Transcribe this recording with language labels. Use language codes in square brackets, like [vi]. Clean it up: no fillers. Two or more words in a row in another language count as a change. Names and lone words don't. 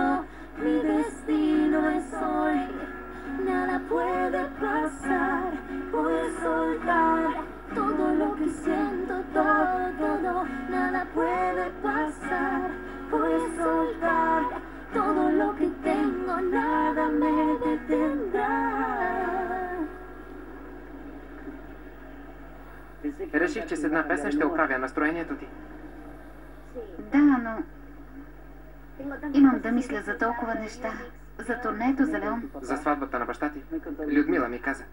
[es] Mi destino es hoy, nada puede pasar. Voy a soltar todo lo que siento, todo, nada puede pasar. Voy a soltar todo lo que tengo, nada me detendrá. [bg] Реших, че с една песен ще оправя настроението ти. Да, но имам да мисля за толкова неща. За турнето, за Леон. За сватбата на баща ти. Людмила ми каза.